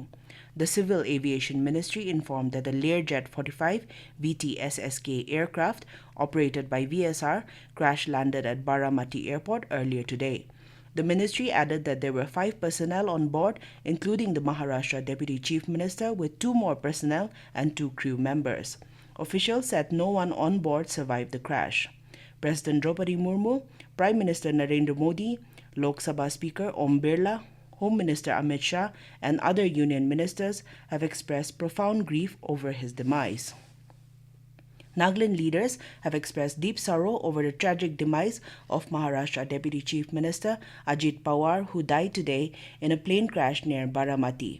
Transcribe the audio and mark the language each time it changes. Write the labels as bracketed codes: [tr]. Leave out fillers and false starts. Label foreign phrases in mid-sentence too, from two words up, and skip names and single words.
[en] The Civil Aviation Ministry informed that the Learjet 45 VTSSK aircraft operated by VSR crash-landed at Baramati Airport earlier today. The ministry added that there were 5 personnel on board, including the Maharashtra Deputy Chief Minister, with 2 more personnel and 2 crew members. Officials said no one on board survived the crash. President Droupadi Murmu, Prime Minister Narendra Modi, Lok Sabha Speaker Om Birla, Home Minister Amit Shah, and other union ministers have expressed profound grief over his demise. Nagaland leaders have expressed deep sorrow over the tragic demise of Maharashtra Deputy Chief Minister Ajit Pawar, who died today in a plane crash near Baramati.